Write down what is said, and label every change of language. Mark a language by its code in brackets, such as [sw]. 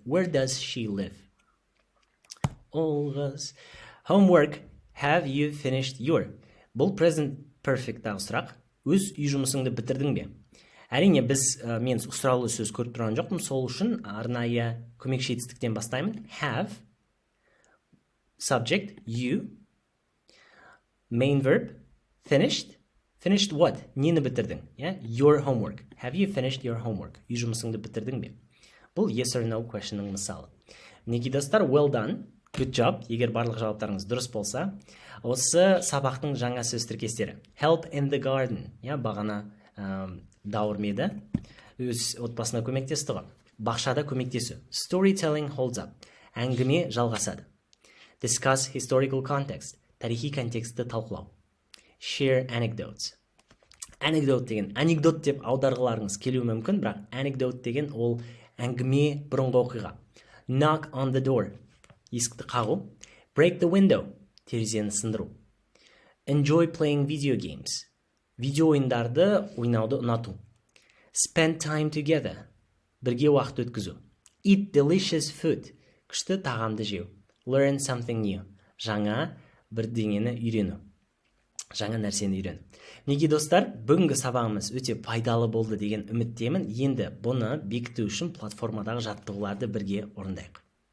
[en] Where does she live? [kk] Ол қыз. [en] Homework. Have you finished your? [kk] Бұл present perfect-тағы сұрақ. Өз үй жұмысыңды бітірдің бе? Әрине, мен сұраулы сөз көріп тұрған жоқпын, сол үшін арнайы көмекші етістіктен бастаймын. [en] Have, subject, you, main verb, finished. Finished what? [kk] Нені бітірдің? [en] Your homework. Have you finished your homework? [kk] Үй жұмысыңды бітірдің бе? [en] Бұл yes or no questionның мысалы. [kk] Мінекей достар, [en] well done, good job. [kk] Егер барлық жауаптарыңыз дұрыс болса, осы сабақтың жаңа сөз тіркестері. [en] Help in the garden. [kk] Бағана даурмеді. Өз отбасына көмектесті ғой. Бақшада көмектесу. [en] Storytelling holds up. [kk] Әңгіме жалғасады. [en] Discuss historical context. [kk] Тарихи контексті талқылау. [en] Share anecdotes. [kk] Anecdote деген анекдот деп аударғыларыңыз келуі мүмкін, бірақ anecdote деген ол әңгіме, бұрынғы оқиға. [en] Knock on the door. [kk] Есікті қағу. [en] Break the window. [kk] Терезені сындыру. [en] Enjoy playing video games. [kk] Видео ойындарды ойнауды ұнату. [en] Spend time together. [kk] Бірге уақыт өткізу. [en] Eat delicious food. [kk] Күшті тағамды жеу. [en] Learn something new. [kk] Жаңа бірдеңені үйрену. Жаңа нәрсені үйрену. Неге достар, бүгінгі сабағымыз өте пайдалы болды деген үміттемін. Енді бұны бекіту үшін платформадағы жаттығуларды бірге орындайық.